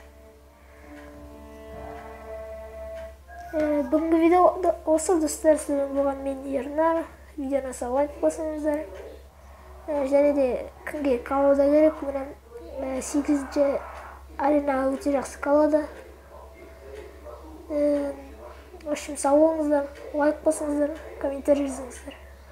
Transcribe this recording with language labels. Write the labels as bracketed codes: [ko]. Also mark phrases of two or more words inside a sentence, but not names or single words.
[kk] Бүгінгі видео осы достар, сіздермен болған мен Ернар. Видеоны лайк басыңыздар. Және де кімге колода керек, мына 8-ші аренаға өте жақсы колода. [ru] В общем, [kk] сау болыңыздар, лайк басыңыздар, комментарий жазыңыздар.